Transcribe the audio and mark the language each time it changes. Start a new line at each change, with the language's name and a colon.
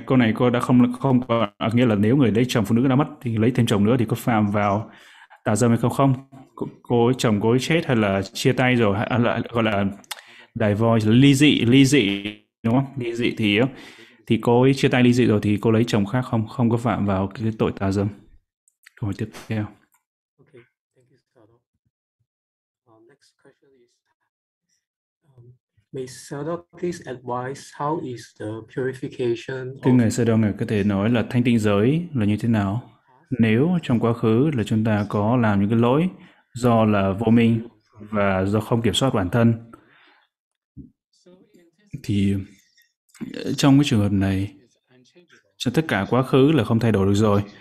Vietnamese: Cô này cô đã không có, nghĩa là nếu người lấy chồng phụ nữ đã mất thì lấy thêm chồng nữa thì có phạm vào tà dâm hay không? Không. Cô chồng cô ấy chết hay là chia tay rồi, hay là gọi là divorce, ly dị đúng không? Ly dị thì cô ấy chia tay ly dị rồi thì cô lấy chồng khác không không có phạm vào cái tội tà dâm. Câu hỏi tiếp theo.
English: Okay, thank you, Sado. Next question is, may Sado please advise how is the purification?
Vietnamese: Thưa ngài Sado, ngài có thể nói là thanh tịnh giới là như thế nào? Nếu trong quá khứ là chúng ta có làm những cái lỗi do là vô minh và do không kiểm soát bản thân, thì trong cái trường hợp này, cho tất cả quá khứ là không thay đổi được rồi.